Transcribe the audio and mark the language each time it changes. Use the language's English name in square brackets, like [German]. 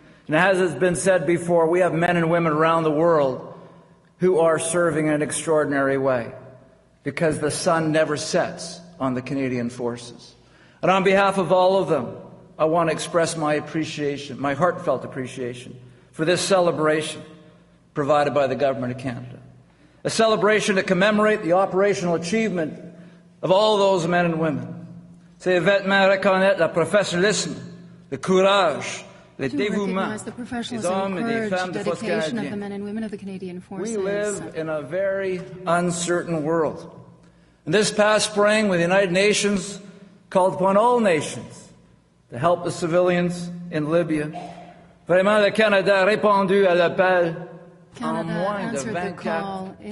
[English] And as has been said before, we have men and women around the world who are serving in an extraordinary way because the sun never sets on the Canadian Forces. And on behalf of all of them, I want to express my appreciation, my heartfelt appreciation for this celebration provided by the Government of Canada. A celebration to commemorate the operational achievement of all those men and women. [French] Ces événements reconnaissent le professionnalisme, le courage, le dévouement des hommes et des femmes de force canadienne. [English] We live in a very uncertain world. And this past spring, when the United Nations called upon all nations to help the civilians in Libya, [French] vraiment le Canada a répondu à l'appel en moins de 24